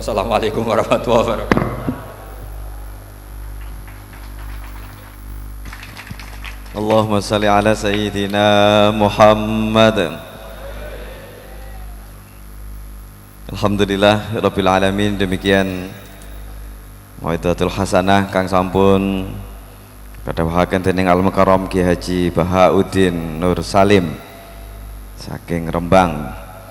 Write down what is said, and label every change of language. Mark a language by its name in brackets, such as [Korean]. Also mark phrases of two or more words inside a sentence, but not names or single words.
[Arabic] السلام عليكم ورحمة الله وبركاته. اللهم صل على سيدنا محمد. الحمد لله رب العالمين. [Javanese] Demikian [Arabic] موعظة الحسنة [Javanese] kang sampun kadhawuhaken dening Al Mukarram Ki Haji Bahauddin Nur Salim saking Rembang.